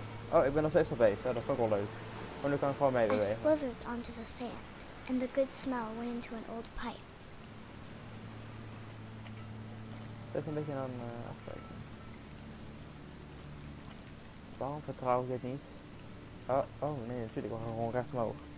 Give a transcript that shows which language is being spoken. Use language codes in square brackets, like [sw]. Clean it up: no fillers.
[nl] Oh, ik ben nog steeds al bezig. Dat is ook wel leuk. Maar nu kan ik gewoon mee [en] I [nl] bewegen. [en] slithered onto the sand, and the good smell went into an old pipe. [nl] Dat is een beetje een afspraking. Waarom vertrouw ik dit niet? Oh nee, natuurlijk. Ik ga gewoon recht omhoog.